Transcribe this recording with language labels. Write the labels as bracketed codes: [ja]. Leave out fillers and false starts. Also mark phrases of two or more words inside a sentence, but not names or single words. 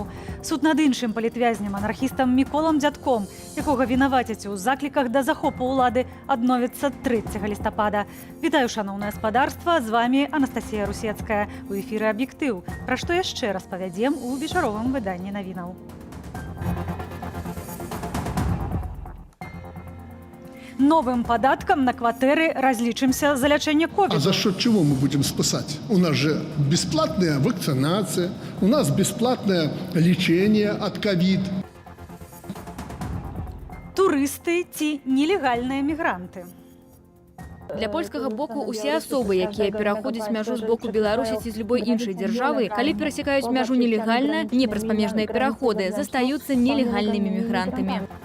[be] Суд над іншым палітвязням, анархістам Міколам Дзядком, якога вінавацяць у закліках да захопу ўлады, адновіцца 3 лістапада. Вітаю, шаноўнае спадарства, з вами Анастасія Русецкая. У эфіры «Аб'ектыў», пра што яшчэ распавядзем у вечаровым выданні навінаў. [ru] Новым податком на квартиры различимся за лечение ковида. А за счет чего мы будем спасать? У нас же бесплатная вакцинация, у нас бесплатное лечение от ковид. [be] Турысты ці нелегальныя мігранты. Для польскага боку усе асобы, якія пераходзяць мяжу з боку Беларусі ці з любой іншай дзяржавы, калі перасякаюць мяжу нелегальна, не праз памежныя пераходы, застаюцца нелегальнымі мігрантамі.